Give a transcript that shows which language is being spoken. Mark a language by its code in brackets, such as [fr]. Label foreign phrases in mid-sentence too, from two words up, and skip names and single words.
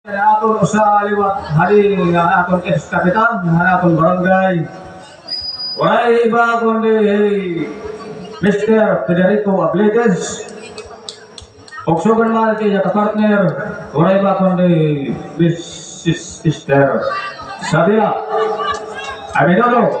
[hil] Aton sa liwat hari nga aton ex-kapitan nga aton barangay. Wala iba kundi Mr. Federico Ablides. Og sugan man kay ka-partner, wala iba kundi Mrs. Esther Sabia. Abinodo.